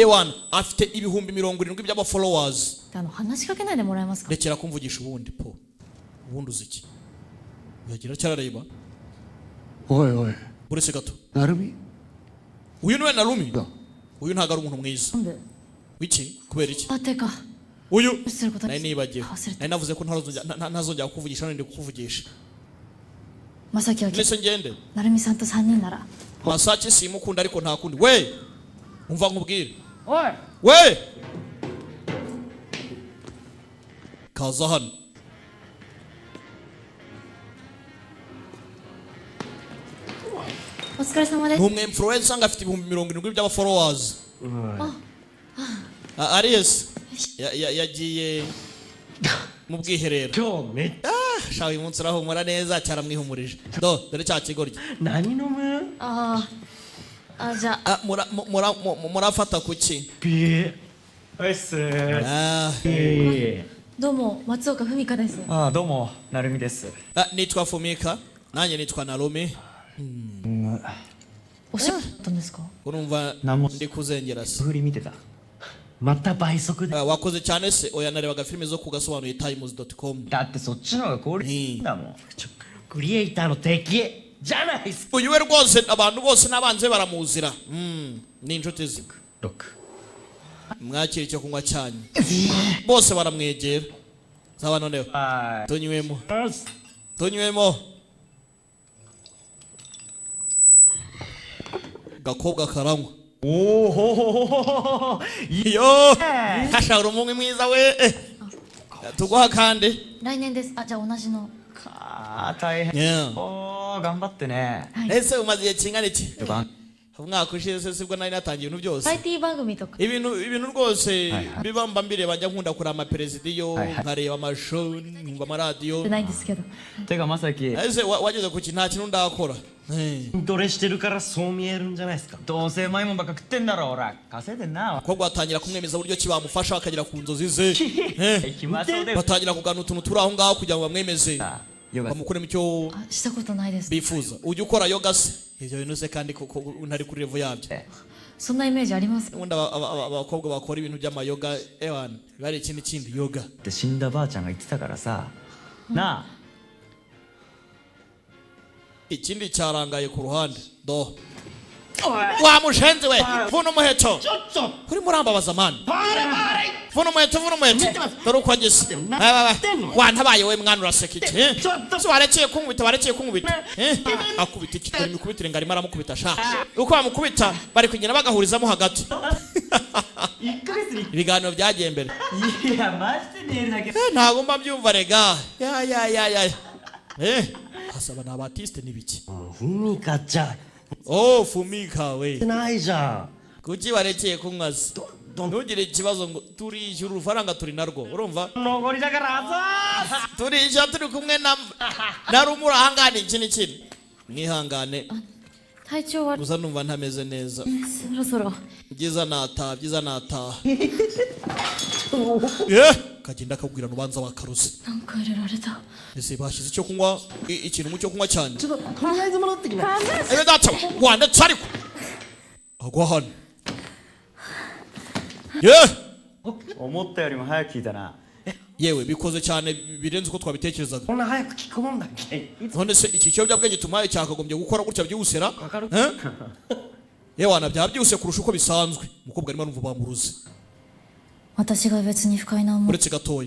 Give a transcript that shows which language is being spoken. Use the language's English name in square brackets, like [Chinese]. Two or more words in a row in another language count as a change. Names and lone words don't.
[Kinyarwanda] ewana afite ibihumbi 70 by'aba followers [Japanese] 話しかけないでもらえますか [Kinyarwanda] rekera kumvugisha ubundi po ubundi uzi iki yagira cyarareba [Japanese] おいおい [Kinyarwanda] uretse gato [Japanese] なるみ [Kinyarwanda] uyu niwe narumi [Japanese] だ [Kinyarwanda] uyu ntago ari umuntu mwiza [Japanese] なんで [Kinyarwanda] wiki kubera iki [Japanese] あてか [Kinyarwanda] uyu [Japanese] 無視することに [Kinyarwanda] nari nibagiwe [Japanese] 忘れて [Kinyarwanda] nari navuze ko ntazongera kukuvugisha none ndi kukuvugisha [Japanese] まさきは [Kinyarwanda] ndetse ngende [Japanese] なるみさんと3人なら [Kinyarwanda] masake simukunda ariko nta kundi we umva nkubwire [Japanese] おい [Kinyarwanda] we kaza hano [Japanese] お疲れ様で [Kinyarwanda] ni [Japanese] す [Kinyarwanda] umu influencer ngo afite ibihumbi 70 by'aba followers Arias yagiye mu bwiherero [Japanese] 今日めっ [Kinyarwanda] shawe uyu munsi urahumura neza cyaramwihumurije dore cya kigoryi [Japanese] 何飲むあじゃあ [Kinyarwanda] murafata kuki [Japanese] ビーおいっすどうも松岡文香ですああどうもなるみです [Kinyarwanda] nitwa Fumika nanjye nitwa Narumi [Japanese] お仕事だったんですか [Kinyarwanda] urumva Namo- ndi kuzengera se [Japanese] 振り見てたまた倍速で [Kinyarwanda] wakoze cyane se oya narebaga filime zo kugasobanuye times.com [Japanese] だってそっちの方が効率だもんクリエイターの敵じゃないっす [Kinyarwanda] uyu we rwose abantu bose n'abanzi be baramuzira ni inshuti ze [Japanese] ロック [Kinyarwanda] mwakira icyo kunywa cyanyu bose baramwegera zaba noneho [Japanese] は [Kinyarwanda] tunywemo gakobwa karanywa [Japanese] おお [Kinyarwanda] iyo hashara umunywi mwiza we tuguha kandi [Japanese] 来年ですあじゃあ同じのあ大変 [English] Yeah. [Japanese] おー頑張ってね。 [Kinyarwanda] ese umaze igihe kingana iki [Japanese] 番 [Kinyarwanda] umwaka ushize sibwo nari natangiye ibintu byose [Japanese] バラエティ番組とか [Kinyarwanda] ibintu rwose [Japanese] Hai, hai. [Kinyarwanda] bibamba mbireba njya nkunda kureba amaperezida [Japanese] Hai, hai. [Kinyarwanda] nkareba amashow nkumva amaradiyo [Japanese] ないんですけどてかまさき [Kinyarwanda] ese wageze ku kintu nta kintu ndakora Eh. [Japanese] 筋トレしてるからそう見えるんじゃないですか。どうせうまいもんばっか食ってんだろ。ほら稼いでんな。 [Kinyarwanda] abakobwa batangira kumwemeza uburyo ki bamufasha akagera ku nzozi ze Eh. [Japanese] 暇そうで [Kinyarwanda] batangira kugana utuntu turi aho ngaho kugira ngo bamwemeze [Japanese] ヨガ [Kinyarwanda] bamukuremo icyo [Japanese] あしたことないです [Kinyarwanda] bifuza ujya ukora yoga se ibyo bintu se kandi koko ntari kuri revo yabyo [Japanese] そんなイメージあります [Kinyarwanda] ubundi abakobwa bakora ibintu by'amayoga ewana biba ari ikindi kindi yoga [Japanese] って死んだばあちゃんが言ってたからさ。なあ。 [Kinyarwanda] ikindi cyarangaye ku ruhande do wa mushenzi we vuna umuheto urimo urambabaza mani vuna umuheto dore uko ageze wantabaye we mwana uraseka iki si warekeye kunkubita akubita iki dore imikubitire ngo arimo aramukubita sha uko bamukubita bari kugenda bagahurizamo hagati ibiganiro byagiye mbere [Japanese] いやマジで寝るだけ。 [Kinyarwanda] ntabwo mba mbyumva rega ya hasaba ni abatiste n'ibiki [Japanese] ふみかちゃん。 [Kinyarwanda] oh fumika we [Japanese] ないじゃん。 [Kinyarwanda] kuki warekeye kunywa se ntugire ikibazo ngo turishyura urufaranga turi narwo urumva [Japanese] 残りだからあざー [Kinyarwanda] turishyura turi kumwe na rumura ahangane iki n'ikindi mwihangane [Japanese] 体調悪い [Kinyarwanda] gusa numva ntameze neza [Japanese] そろそろ [Kinyarwanda] byiza nataha kagenda akabwira ubanza wakaruze [Japanese] なんか入れられた [Kinyarwanda] ese bashyize icyo kunywa ikintu mu cyo kunywa cyane [Japanese] とりあえず戻ってきな。 [Kinyarwanda] ewe data wandetse ariko agwa hano [Japanese] 思ったよりも早く聞いたな。 [Kinyarwanda] yewe bikoze cyane birenze uko twabitekerezaga [Japanese] こんな早く聞くもんだっけ。 [Kinyarwanda] none se iki kiyobyabwenge tumaye cyakagombye gukora gutya byihusera [Japanese] わかる。 [Kinyarwanda] yewana byaba byihuse kurusha uko bisanzwe umukobwa arimo arumva bamuruze [Japanese] 私が別に不快な思い [Kinyarwanda] uretse gatoya